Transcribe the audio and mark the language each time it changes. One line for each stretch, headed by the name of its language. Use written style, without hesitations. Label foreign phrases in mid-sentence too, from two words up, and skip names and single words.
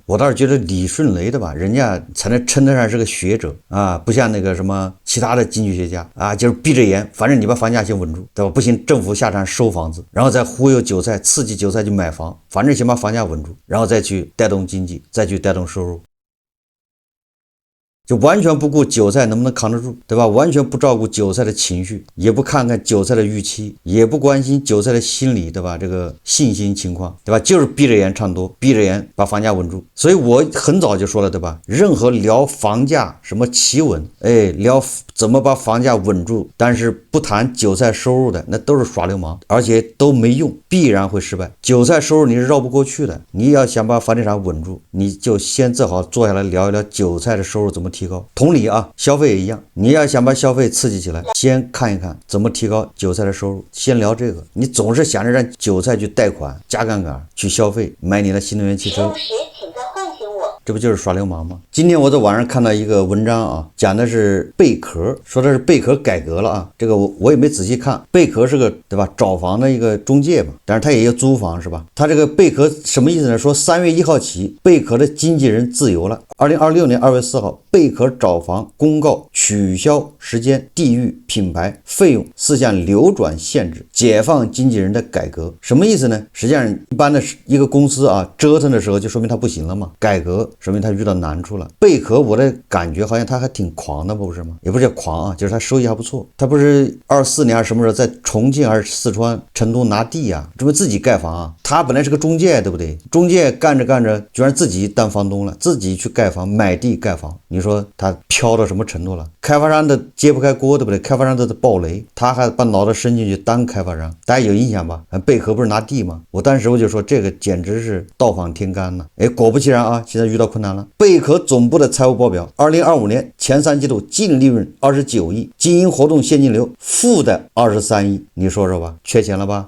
Chinese: 我倒是覺得李迅雷的吧，人家才能稱得上是個學者啊，不像那個什麼其他的經濟學家啊，就是閉着眼，反正你把房價先穩住，對吧？不行，政府下場收房子，然後再忽悠韭菜，刺激韭菜去買房，反正先把房價穩住，然後再去帶動經濟，再去帶動收入。就完全不顧韭菜能不能扛得住，對吧？完全不照顧韭菜的情緒，也不看看韭菜的預期，也不關心韭菜的心理，對吧？這個信心情況，對吧？就是閉着眼唱多，閉着眼把房價穩住。所以我很早就說了，對吧？任何聊房價什麼企穩，聊怎麼把房價穩住，但是不談韭菜收入的，那都是耍流氓，而且都沒用，必然會失敗。韭菜收入你是繞不過去的，你要想把房地產穩住，你就先正好坐下來聊一聊韭菜的收入怎麼提高。同理啊，消費也一樣，你要想把消費刺激起來，先看一看怎麼提高韭菜的收入，先聊這個。你總是想着讓韭菜去貸款、加槓桿去消費，買你的新能源汽車，這不就是耍流氓嗎？今天我在網上看到一個文章啊，講的是貝殼，說的是貝殼改革了啊。這個我也沒仔細看，貝殼是個對吧找房的一個中介嘛，但是他也有租房是吧？他這個貝殼什麼意思呢？說3月1號起，貝殼的經紀人自由了。2026年2月4號，貝殼找房公告取消時間、地域、品牌、費用4項流轉限制，解放經紀人的改革。什麼意思呢？實際上一般的一個公司啊折騰的時候，就說明它不行了嘛。改革說明他遇到難處了。貝壳我的感觉好像他还挺狂的，不是吗？也不是叫狂啊，就是他收益还不錯。他不是24年还是什么时候在重庆还是四川成都拿地啊，准备自己蓋房啊。他本来是个中介，对不对？中介干着干着居然自己当房东了，自己去盖房，买地蓋房。你說他飄到什麼程度了？開發商的揭不開鍋，對不對？開發商都在爆雷，他還把腦袋伸進去當開發商，大家有印象吧？貝殼不是拿地嗎？我當時我就說這個簡直是倒放天干了。哎，果不其然啊，現在遇到困難了。貝殼總部的財務報表，2025年前3季度淨利潤29億，經營活動現金流負的23億，你說說吧，缺錢了吧？